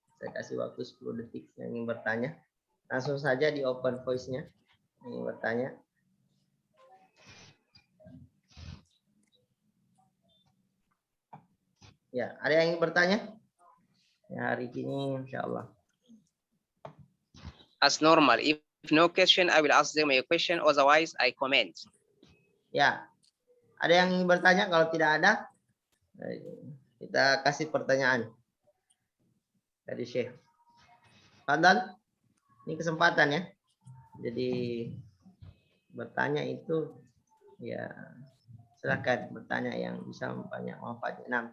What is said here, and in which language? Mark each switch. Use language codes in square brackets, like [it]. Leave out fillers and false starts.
[id] Saya kasih waktu 10 detik yang ingin bertanya. Langsung saja di open voice-nya yang ingin bertanya. Ya, ada yang ingin bertanya? Ya, hari ini insyaallah. [en] As normal, if no question, I will ask them a question. Otherwise, I comment. [id] Ya, ada yang ingin bertanya? Kalau tidak ada, kita kasih pertanyaan dari Syekh. Fadlan, ini kesempatan ya. Jadi bertanya itu ya silakan bertanya yang bisa banyak manfaatnya.